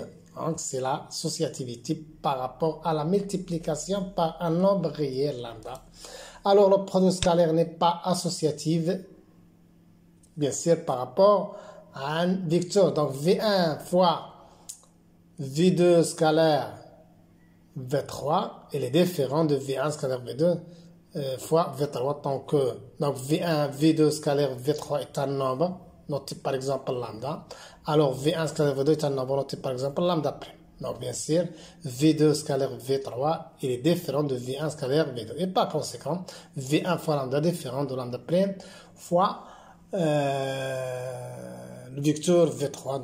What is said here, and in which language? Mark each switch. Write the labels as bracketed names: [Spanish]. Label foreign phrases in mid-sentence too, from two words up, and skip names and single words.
[French] Donc, c'est l'associativité par rapport à la multiplication par un nombre réel lambda. Alors, le produit scalaire n'est pas associatif, bien sûr, par rapport à un vecteur. Donc, V1 fois V2 scalaire V3, il est différent de V1 scalaire V2 fois V3. Donc, V1, V2 scalaire V3 est un nombre, noté par exemple lambda. Alors, V1 scalaire V2 est un nombre, noté par exemple lambda'. Donc, bien sûr, V2 scalaire V3, il est différent de V1 scalaire V2. Et par conséquent, V1 fois lambda est différent de lambda' fois le vecteur V3.